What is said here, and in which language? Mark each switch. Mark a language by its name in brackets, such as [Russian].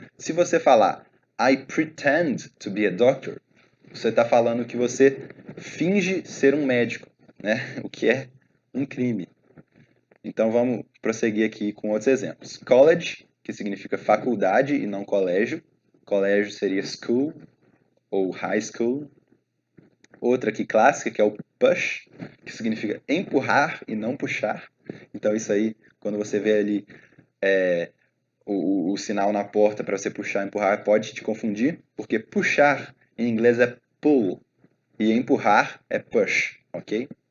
[Portuguese] Se você falar [English] I pretend to be a doctor, [Portuguese] você está falando que você finge ser um médico, né? O que é um crime. Então vamos prosseguir aqui com outros exemplos. College, que significa faculdade e não colégio. Colégio seria school ou high school. Outra aqui clássica, que é o push, que significa empurrar e não puxar. Então isso aí, quando você vê ali o sinal na porta para você puxar e empurrar, pode te confundir, porque puxar em inglês é pull e empurrar é push, ok?